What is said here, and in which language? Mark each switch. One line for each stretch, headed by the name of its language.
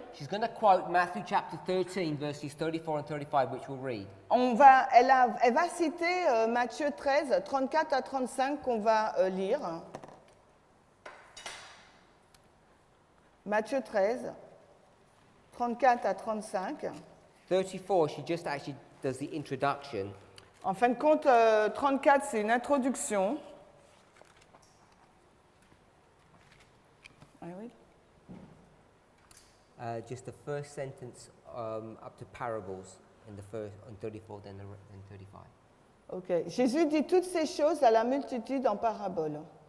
English: She's going to quote Matthew chapter 13, verses 34 and 35, which we'll read.
French: Elle va citer Matthieu 13, 34 à 35 qu'on va lire. Matthieu 13, 34 à 35.
English: 34, she just actually does the introduction.
French: En fin de compte, 34, c'est une introduction. Ah oui.
English: Just the first sentence up to parables in the first on 34, then 35. Ok.
French: Jésus dit toutes ces choses à la multitude en paraboles.